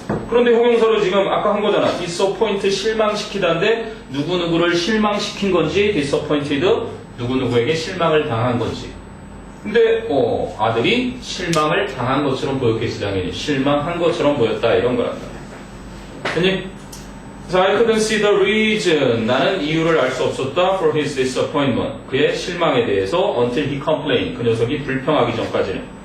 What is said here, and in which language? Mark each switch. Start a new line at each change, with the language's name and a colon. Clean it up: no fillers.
Korean: 그런데 형용사로 지금 아까 한 거잖아. disappoint 실망시키다인데 누구누구를 실망시킨 건지 disappointed 누구누구에게 실망을 당한 건지. 근데 아들이 실망을 당한 것처럼 보였겠지. 당연히 실망한 것처럼 보였다 이런 거란다. 됐니?
English: So I couldn't see the reason.
Korean: 나는 이유를 알 수 없었다
English: for his disappointment.
Korean: 그의 실망에 대해서
English: until he complained.
Korean: 그 녀석이 불평하기 전까지는.